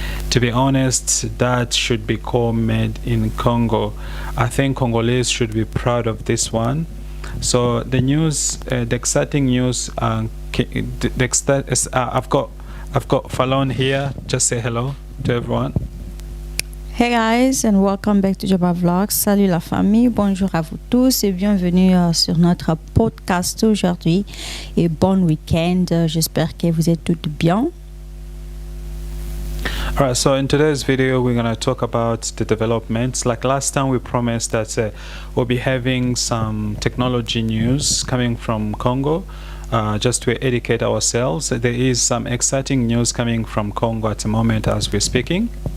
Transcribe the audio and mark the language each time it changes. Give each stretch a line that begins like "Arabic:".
English: To be honest, that should be called made in Congo. I think Congolese should be proud of this one. So the news, the exciting news, I've got Falone here. Just say hello to everyone. Hey guys, and welcome back to Jabaar Vlogs.
French: Salut la famille, bonjour à vous tous et bienvenue sur notre podcast aujourd'hui. Et bon week-end, j'espère que vous êtes toutes bien.
English: Alright, so in today's video, we're going to talk about the developments. Like last time, we promised that we'll be having some technology news coming from Congo. Just to educate ourselves, there is some exciting news coming from Congo at the moment as we're speaking.